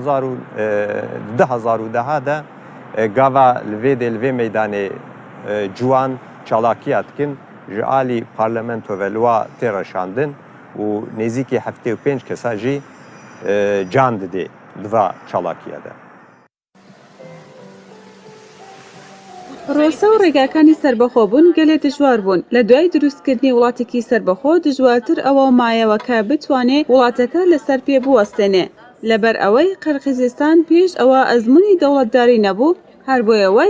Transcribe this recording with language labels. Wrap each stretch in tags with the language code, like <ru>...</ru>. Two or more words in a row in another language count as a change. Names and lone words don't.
<ku>2010 de gava li vê de li vê meydanê ciwan çalakiya dikin ji alî parlamento ve liwa tê reşandin û nêzîkî 75 kesa jî can didê di va çalakiya de.</ku> <ckb>ڕۆسە و ڕێگاکانی سربەخۆبوون گەلێ دژوار بوون لە دوای دروستکردنی وڵاتێکی سربەخۆ دژوارتر ئەوە مایەوە کە بتوانێت وڵاتەکە لەسەر پێ بوەستێنێ لەبەر ئەوەی قەرقیزستان پێش ئەوە ئەزموونی دەوڵەتداری نەبوو هەر بۆیە وای</ckb>